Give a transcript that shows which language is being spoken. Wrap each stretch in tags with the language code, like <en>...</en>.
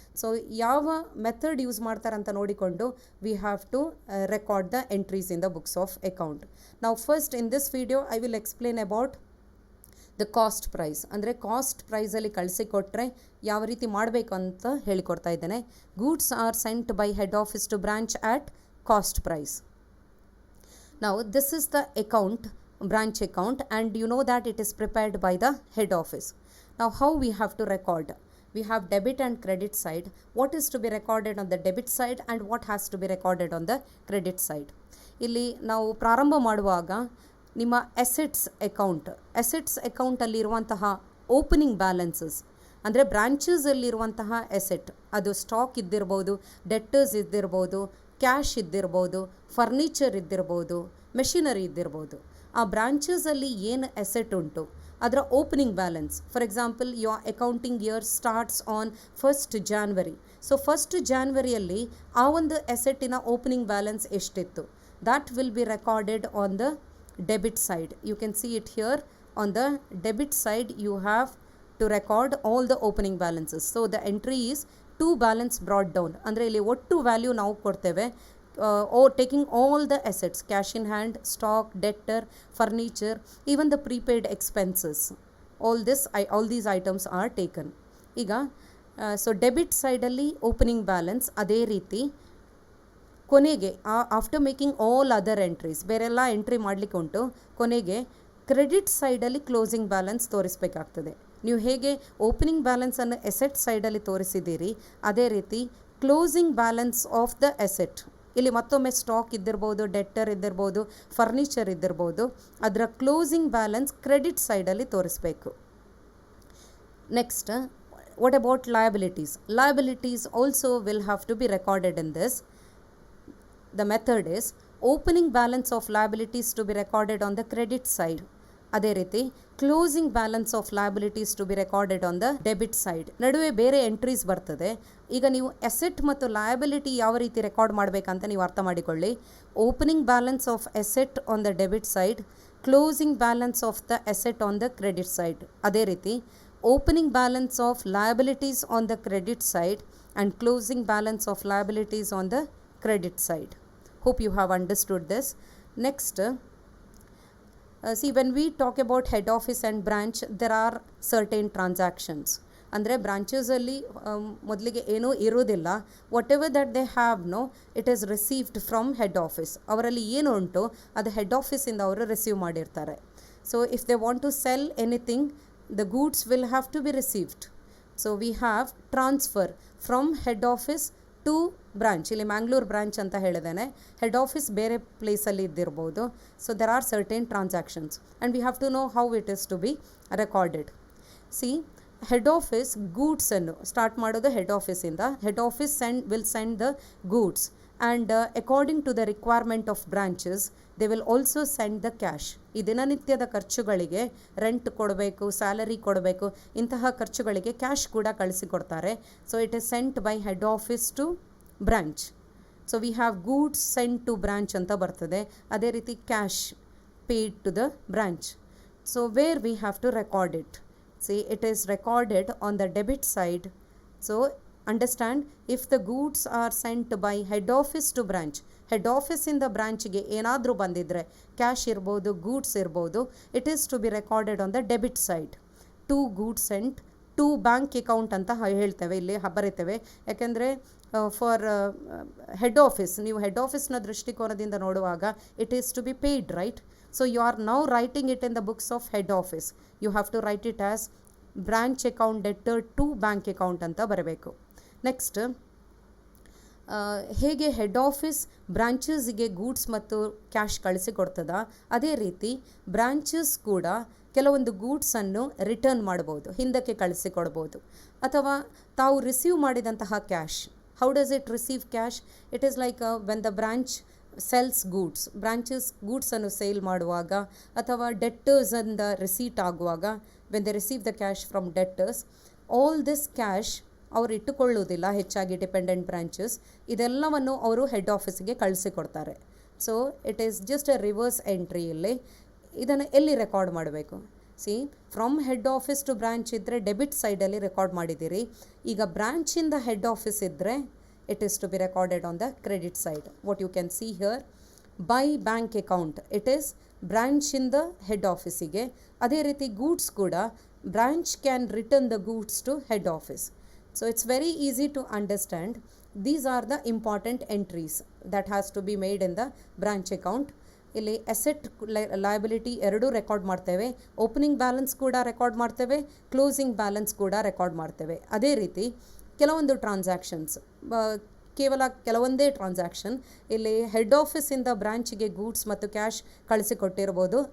<en>so</en> <kn>ಯಾವ method use ಮಾಡ್ತಾರೆ ಅಂತ ನೋಡಿಕೊಂಡು</kn> <en>We have to record the entries in the books of account. ನಾವು first in this video I will explain about the cost price.</en> <kn>ಅಂದರೆ cost ಪ್ರೈಸಲ್ಲಿ ಕಳಿಸಿಕೊಟ್ರೆ ಯಾವ ರೀತಿ ಮಾಡಬೇಕು ಅಂತ ಹೇಳಿಕೊಡ್ತಾ ಇದ್ದೇನೆ.</kn> <en>Goods are sent by head office to branch at cost price. Now this is the account, branch account, and you know that it is prepared by the head office. Now how we have to record? We have debit and credit side. What is to be recorded on the debit side and what has to be recorded on the credit side?</en> <kn>ಇಲ್ಲಿ ನಾವು ಪ್ರಾರಂಭ ಮಾಡುವಾಗ ನಿಮ್ಮ assets ಅಕೌಂಟಲ್ಲಿರುವಂತಹ opening balances ಅಂದರೆ ಬ್ರಾಂಚಸಲ್ಲಿರುವಂತಹ asset, ಅದು stock ಇದ್ದಿರ್ಬೋದು, debtors ಇದ್ದಿರ್ಬೋದು, cash ಇದ್ದಿರ್ಬೋದು, furniture ಇದ್ದಿರ್ಬೋದು, machinery ಇದ್ದಿರ್ಬೋದು. ಆ ಬ್ರಾಂಚಸಲ್ಲಿ ಏನು asset ಉಂಟು ಅದರ opening balance.</kn> <en>For example, your accounting year starts on 1st January. So 1st Januaryಯಲ್ಲಿ</en> <kn>ಆ ಒಂದು ಅಸೆಟ್ಟಿನ ಓಪನಿಂಗ್ ಬ್ಯಾಲೆನ್ಸ್ ಎಷ್ಟಿತ್ತು,</kn> <en>that will be recorded on the debit side. You can see it here. On the debit side you have to record all the opening balances. So the entry is to balance brought down.</en> <kn>ಅಂದರೆ ಇಲ್ಲಿ ಒಟ್ಟು value ನಾವು ಕೊಡ್ತೇವೆ,</kn> <en>taking all the assets, cash in hand, stock, debtor, furniture, even the prepaid expenses. All these items are taken.</en> <kn>ಈಗ so debit ಸೈಡಲ್ಲಿ opening balance ಅದೇ ರೀತಿ ಕೊನೆಗೆ</kn> <en>after making all other entries,</en> <kn>ಬೇರೆಲ್ಲ ಎಂಟ್ರಿ ಮಾಡಲಿಕ್ಕೆ ಉಂಟು, ಕೊನೆಗೆ ಕ್ರೆಡಿಟ್ ಸೈಡಲ್ಲಿ ಕ್ಲೋಸಿಂಗ್ ಬ್ಯಾಲೆನ್ಸ್ ತೋರಿಸಬೇಕಾಗ್ತದೆ. ನೀವು ಹೇಗೆ ಓಪನಿಂಗ್ ಬ್ಯಾಲೆನ್ಸನ್ನು ಎಸೆಟ್ ಸೈಡಲ್ಲಿ ತೋರಿಸಿದ್ದೀರಿ, ಅದೇ ರೀತಿ closing balance of the asset, ಇಲ್ಲಿ ಮತ್ತೊಮ್ಮೆ ಸ್ಟಾಕ್ ಇದ್ದಿರ್ಬೋದು, ಡೆಟ್ಟರ್ ಇದ್ದಿರ್ಬೋದು, ಫರ್ನಿಚರ್ ಇದ್ದಿರ್ಬೋದು, ಅದರ ಕ್ಲೋಸಿಂಗ್ ಬ್ಯಾಲೆನ್ಸ್ ಕ್ರೆಡಿಟ್ ಸೈಡಲ್ಲಿ ತೋರಿಸಬೇಕು.</kn> <en>Next, what about liabilities? Liabilities also will have to be recorded in this. The method is opening balance of liabilities to be recorded on the credit side.</en> <kn>ಅದೇ ರೀತಿ</kn> <en>Closing balance of liabilities to be recorded on the debit side.</en> <kn>ನಡುವೆ ಬೇರೆ entries ಬರ್ತದೆ. ಈಗ ನೀವು asset ಮತ್ತು liability ಯಾವ ರೀತಿ ರೆಕಾರ್ಡ್ ಮಾಡಬೇಕಂತ ನೀವು ಅರ್ಥ ಮಾಡಿಕೊಳ್ಳಿ.</kn> <en>Opening balance of asset on the debit side, closing balance of the asset on the credit side.</en> <kn>ಅದೇ ರೀತಿ</kn> <en>opening balance of liabilities on the credit side and closing balance of liabilities on the credit side. Hope you have understood this. Next, see, when we talk about head office and branch, there are certain transactions.</en> <kn>ಅಂದರೆ ಬ್ರಾಂಚಸಲ್ಲಿ ಮೊದಲಿಗೆ ಏನೂ ಇರೋದಿಲ್ಲ.</kn> <en>Whatever that they have no, it is received from head office.</en> <kn>ಅವರಲ್ಲಿ ಏನು ಉಂಟು ಅದು head ಆಫೀಸಿಂದ ಅವರು ರಿಸೀವ್ ಮಾಡಿರ್ತಾರೆ.</kn> <en>So if they want to sell anything, the goods will have to be received. So we have transfer from head office to branch.</en> <kn>ಇಲ್ಲಿ Mangalore branch ಅಂತ ಹೇಳಿದ್ದೇನೆ, ಹೆಡ್ ಆಫೀಸ್ ಬೇರೆ ಪ್ಲೇಸಲ್ಲಿ ಇದ್ದಿರ್ಬೋದು.</kn> <en>So there are certain transactions and we have to know how it is to be recorded.</en> <kn>C, head office ಗೂಡ್ಸನ್ನು start ಮಾಡೋದು head ಆಫೀಸಿಂದ.</kn> <en>Head office will send the goods and according to the requirement of branches they will also send the cash.</en> <kn>ಈ ದಿನನಿತ್ಯದ ಖರ್ಚುಗಳಿಗೆ, rent ಕೊಡಬೇಕು, salary ಕೊಡಬೇಕು, ಇಂತಹ ಖರ್ಚುಗಳಿಗೆ cash ಕೂಡ ಕಳಿಸಿಕೊಡ್ತಾರೆ.</kn> <en>So it is sent by head office to branch. So we have goods sent to branch</en> <kn>ಅಂತ ಬರ್ತದೆ. ಅದೇ ರೀತಿ</kn> <en>Cash paid to the branch. So where we have to record it? See, it is recorded on the debit side. So understand, if the goods are sent by head office to branch, head office in the branch</en> <kn>ಗೆ ಏನಾದರೂ ಬಂದಿದ್ರೆ, cash ಇರ್ಬೋದು, goods ಇರ್ಬೋದು,</kn> <en>it is to be recorded on the debit side. To goods sent to bank account</en> <kn>ಅಂತ ಹೇಳ್ತೇವೆ, ಇಲ್ಲಿ ಬರೀತೇವೆ.</kn> <en>ಯಾಕೆಂದರೆ for head office,</en> <kn>ನೀವು ಹೆಡ್ ಆಫೀಸ್ನ ದೃಷ್ಟಿಕೋನದಿಂದ ನೋಡುವಾಗ</kn> <en>It is to be paid, right? So you are now writing it in the books of head office. You have to write it as branch account debtor to bank account</en> <kn>ಅಂತ ಬರಬೇಕು. Next, ಹೇಗೆ head office ಬ್ರಾಂಚಸ್ಗೆ goods ಮತ್ತು cash ಕಳಿಸಿಕೊಡ್ತದ, ಅದೇ ರೀತಿ branches ಕೂಡ ಕೆಲವೊಂದು ಗೂಡ್ಸನ್ನು return ಮಾಡ್ಬೋದು, ಹಿಂದಕ್ಕೆ ಕಳಿಸಿಕೊಡ್ಬೋದು. ಅಥವಾ ತಾವು ರಿಸೀವ್ ಮಾಡಿದಂತಹ cash,</kn> <en>How does it receive cash? It is like when the branch sells goods,</en> <kn>branches ಗೂಡ್ಸನ್ನು sale ಮಾಡುವಾಗ, ಅಥವಾ ಡೆಟ್ಟರ್ಸಿಂದ ರಿಸೀಟ್ ಆಗುವಾಗ,</kn> <en>when they receive the cash from debtors, all this cash</en> <kn>ಅವರು ಇಟ್ಟುಕೊಳ್ಳುವುದಿಲ್ಲ, ಹೆಚ್ಚಾಗಿ ಡಿಪೆಂಡೆಂಟ್ ಬ್ರಾಂಚಸ್. ಇದೆಲ್ಲವನ್ನು ಅವರು ಹೆಡ್ ಆಫೀಸಿಗೆ ಕಳಿಸಿಕೊಡ್ತಾರೆ.</kn> <en>So it is just a reverse entry.</en> <kn>ಇಲ್ಲಿ ಇದನ್ನು ಎಲ್ಲಿ ರೆಕಾರ್ಡ್ ಮಾಡಬೇಕು? C, from head office to branch ಇದ್ದರೆ ಡೆಬಿಟ್ ಸೈಡಲ್ಲಿ ರೆಕಾರ್ಡ್ ಮಾಡಿದ್ದೀರಿ. ಈಗ ಬ್ರಾಂಚಿಂದ ಹೆಡ್ ಆಫೀಸ್ ಇದ್ದರೆ</kn> <en>it is to be recorded on the credit side. What you can see here, by bank account, it is branch in the head office ಗೆ.</en> <kn>ಅದೇ ರೀತಿ goods ಕೂಡ</kn> <en>branch can return the goods to head office. So it's very easy to understand. These are the important entries that has to be made in the branch account.</en> <kn>ಇಲ್ಲಿ asset liability ಎರಡೂ record ಮಾಡ್ತೇವೆ. Opening balance ಕೂಡ record ಮಾಡ್ತೇವೆ, closing balance ಕೂಡ record ಮಾಡ್ತೇವೆ. ಅದೇ ರೀತಿ ಕೆಲವೊಂದು ಟ್ರಾನ್ಸಾಕ್ಷನ್ಸ್, ಕೇವಲ ಕೆಲವೊಂದೇ ಟ್ರಾನ್ಸಾಕ್ಷನ್, ಇಲ್ಲಿ ಹೆಡ್ ಆಫೀಸಿಂದ ಬ್ರಾಂಚಿಗೆ ಗೂಡ್ಸ್ ಮತ್ತು ಕ್ಯಾಶ್ ಕಳಿಸಿಕೊಟ್ಟಿರ್ಬೋದು.</kn>